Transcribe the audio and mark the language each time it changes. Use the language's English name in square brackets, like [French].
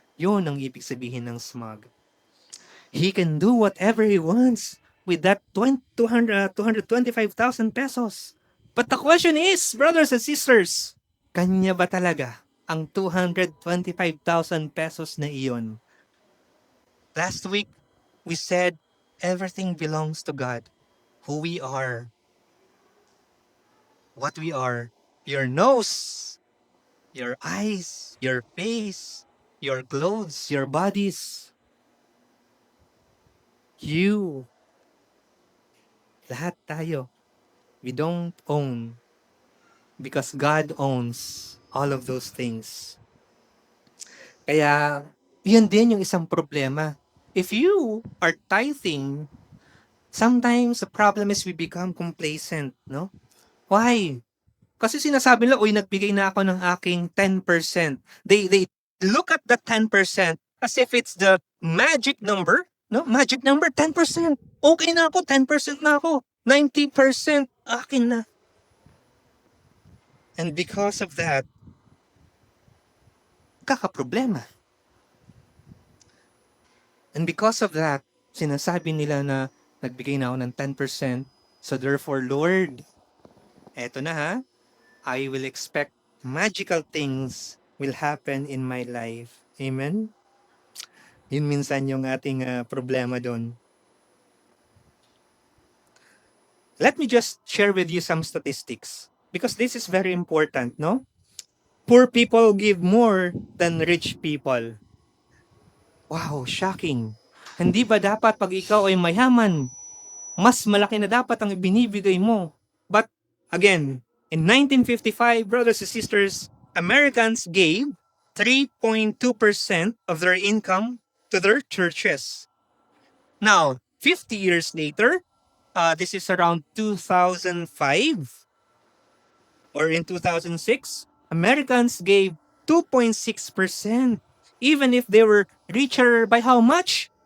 [Filipino] Yun ang ibig sabihin ng smug. [English] He can do whatever he wants with that 225,000 pesos. But the question is, brothers and sisters, [Filipino] kanya ba talaga ang 225,000 pesos na iyon? [English] Last week, we said everything belongs to God. Who we are, what we are, your nose, your eyes, your face, your clothes, your bodies. You. [Filipino] Lahat tayo. [English] We don't own because God owns all of those things. [Filipino] Kaya, yun din yung isang problema. [English] If you are tithing, sometimes the problem is we become complacent, no? Why? [Filipino] Kasi sinasabi nila, uy, nagbigay na ako ng aking 10%. [English] They look at the 10% as if it's the magic number, no? [Filipino] Magic number, 10%. Okay na ako, 10% na ako. 90% akin na. [English] And because of that, kakaproblema. And because of that, [Filipino] sinasabi nila na nagbigay na ako ng 10%. [English] So therefore, Lord, [Filipino] eto na ha, [English] I will expect magical things will happen in my life. Amen? [Filipino] Yun minsan yung ating problema doon. [English] Let me just share with you some statistics because this is very important, no? Poor people give more than rich people. Wow, shocking. [Filipino] Hindi ba dapat pag ikaw ay mayaman, mas malaki na dapat ang ibinibigay mo? [English] But again, in 1955, brothers and sisters, Americans gave 3.2% of their income to their churches. Now, 50 years later, this is around 2005 or in 2006, Americans gave 2.6%, even if they were richer by how much?